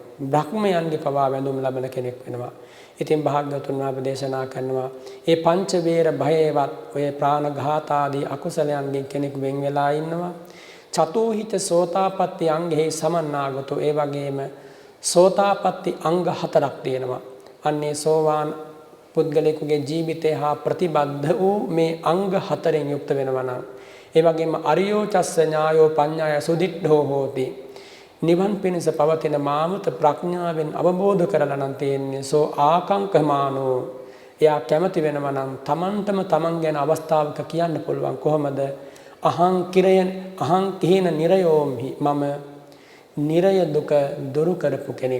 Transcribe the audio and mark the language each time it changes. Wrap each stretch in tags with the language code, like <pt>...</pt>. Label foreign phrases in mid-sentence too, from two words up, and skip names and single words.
<si>බ්‍රහ්මයන්ගේ පවා වැඳුම් ලබන කෙනෙක් වෙනවා. ඉතින් භාග්‍යවතුන් වහන්සේ දේශනා කරනවා ඒ පංච වේර භයවත් ඔය ප්‍රාණඝාත ආදී අකුසලයන්ගෙන් කෙනෙක් වෙන් වෙලා ඉන්නවා.</si> <pi>චතුහිත සෝතාපට්ටි අංගෙහි සමන්නාගතෝ</pi> <si>ඒ වගේම සෝතාපට්ටි අංග 4ක් තියෙනවා. අන්නේ සෝවාන් පුද්ගලයෙකුගේ ජීවිතය හා ප්‍රතිබද්ධ වූ මේ අංග 4න් යුක්ත වෙනවා නම් ඒ වගේම</si> <pi>අරියෝ චස්ස ඥායෝ පඤ්ඤාය සුදිට්ඨෝ හෝති.</pi> <si>නිවන් පිණිස පවතින මාමත ප්‍රඥාවෙන් අවබෝධ කරලා නම් තියෙන්නේ</si> <pi>සෝ ආකංකමානෝ.</pi> <si>එයා කැමති වෙනවා නම් තමන්ටම තමන් ගැන අවස්ථාවක කියන්න පුළුවන් කොහොමද?</si> <pi>අහං කිහින නිරයෝම්හි</pi> <si>මම නිරය දුක දුරු කරපු කෙනෙක්.</si>